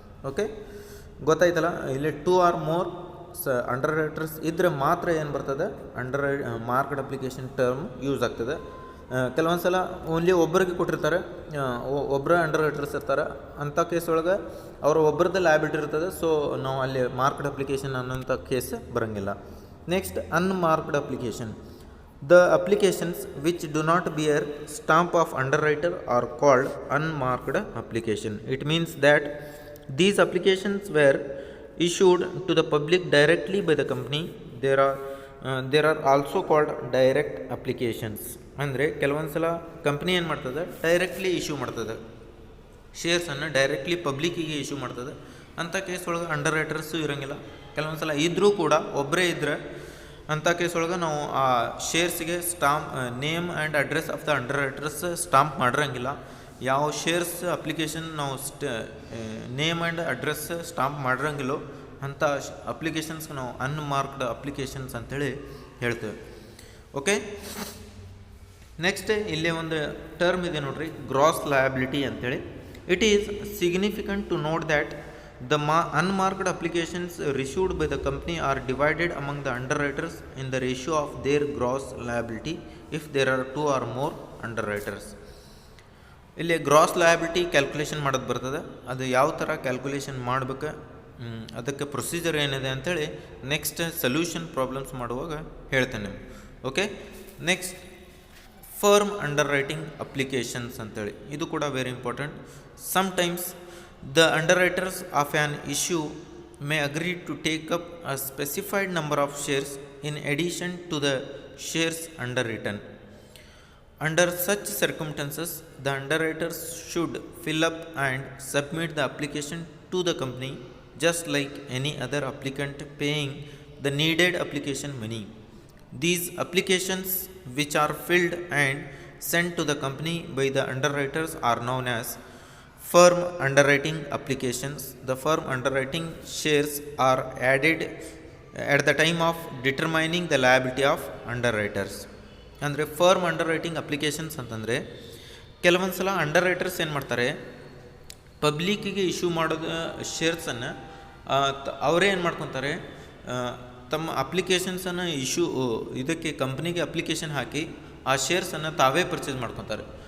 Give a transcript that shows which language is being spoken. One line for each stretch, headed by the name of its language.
Kannada: Okay, ಗೊತ್ತಾಯ್ತಲ್ಲ. ಇಲ್ಲಿ two R more under writers ಇದ್ದರೆ ಮಾತ್ರ ಏನು ಬರ್ತದೆ, ಮಾರ್ಕ್ಡ್ ಅಪ್ಲಿಕೇಶನ್ ಟರ್ಮ್ ಯೂಸ್ ಆಗ್ತದೆ. ಕೆಲವೊಂದು ಸಲ ಓನ್ಲಿ ಒಬ್ಬರಿಗೆ ಕೊಟ್ಟಿರ್ತಾರೆ, ಒಬ್ಬರ ಅಂಡರ್ ರೈಟರ್ಸ್ ಇರ್ತಾರೆ, ಅಂಥ ಕೇಸ್ ಒಳಗೆ ಅವರ ಒಬ್ಬರದ್ದು ಲಯಬಿಲಿಟಿ ಇರ್ತದೆ. ಸೊ ನಾವು ಅಲ್ಲಿ ಮಾರ್ಕ್ಡ್ ಅಪ್ಲಿಕೇಶನ್ ಅನ್ನೋಂಥ ಕೇಸ್ ಬರೋಂಗಿಲ್ಲ. Next, unmarked application.
English: The applications which do not bear stamp of underwriter are called unmarked application. It means that these applications were issued to the public directly by the company. There are also called direct applications.
Kannada: ಅಂದರೆ ಕೆಲವೊಂದು ಸಲ company ಏನು ಮಾಡ್ತದೆ, directly issue ಮಾಡ್ತದೆ, ಶೇರ್ಸನ್ನು directly ಪಬ್ಲಿಕ್ಕಿಗೆ issue ಮಾಡ್ತದೆ. ಅಂಥ case ಒಳಗೆ under writers ಇರೋಂಗಿಲ್ಲ. ಕೆಲವೊಂದು ಸಲ ಇದ್ದರೂ ಕೂಡ ಒಬ್ಬರೇ ಇದ್ದರೆ ಅಂಥ ಕೇಸ್ ಒಳಗೆ ನಾವು ಆ ಶೇರ್ಸಿಗೆ name and address of the under writers stamp ಮಾಡಿರಂಗಿಲ್ಲ. ಯಾವ ಶೇರ್ಸ್ ಅಪ್ಲಿಕೇಶನ್ ನಾವು ನೇಮ್ ಆ್ಯಂಡ್ ಅಡ್ರೆಸ್ ಸ್ಟಾಂಪ್ ಮಾಡಿರಂಗಿಲ್ಲೋ ಅಂಥ ಅಪ್ಲಿಕೇಶನ್ಸ್ಗೆ ನಾವು ಅನ್ಮಾರ್ಕ್ಡ್ ಅಪ್ಲಿಕೇಶನ್ಸ್ ಅಂತೇಳಿ ಹೇಳ್ತೇವೆ. ಓಕೆ, ನೆಕ್ಸ್ಟ್ ಇಲ್ಲೇ ಒಂದು ಟರ್ಮ್ ಇದೆ ನೋಡ್ರಿ, ಗ್ರಾಸ್ ಲಯಬಿಲಿಟಿ ಅಂತೇಳಿ. It is significant to note that
English: the unmarked applications issued by the company are divided among the underwriters in the ratio of their gross liability if there are 2 or more underwriters.
Kannada: ಇಲ್ಲಿ gross liability calculation ಮಾಡೋದು ಬರ್ತದೆ. ಅದು ಯಾವ ಥರ calculation ಮಾಡ್ಬೇಕು, ಅದಕ್ಕೆ procedure ಏನಿದೆ ಅಂಥೇಳಿ ನೆಕ್ಸ್ಟ್ ಸೊಲ್ಯೂಷನ್ ಪ್ರಾಬ್ಲಮ್ಸ್ ಮಾಡುವಾಗ ಹೇಳ್ತೇನೆ. Okay, next firm under writing applications ಅಂತೇಳಿ, ಇದು ಕೂಡ very important. Sometimes
English: the underwriters of an issue may agree to take up a specified number of shares in addition to the shares underwritten. Under such circumstances, the underwriters should fill up and submit the application to the company just like any other applicant paying the needed application money. These applications, which are filled and sent to the company by the underwriters, are known as firm underwriting applications. The firm underwriting shares are added at the time of determining the liability of underwriters.
Kannada: ಅಂದರೆ firm under writing applications ಅಂತಂದರೆ ಕೆಲವೊಂದು ಸಲ under writers ಏನು ಮಾಡ್ತಾರೆ, ಪಬ್ಲಿಕ್ಕಿಗೆ issue ಮಾಡೋದು ಶೇರ್ಸನ್ನು ಅವರೇ ಏನು ಮಾಡ್ಕೊತಾರೆ, ತಮ್ಮ ಅಪ್ಲಿಕೇಶನ್ಸನ್ನು ಇದಕ್ಕೆ ಕಂಪ್ನಿಗೆ ಅಪ್ಲಿಕೇಶನ್ ಹಾಕಿ ಆ ಶೇರ್ಸನ್ನು ತಾವೇ ಪರ್ಚೇಸ್ ಮಾಡ್ಕೊತಾರೆ.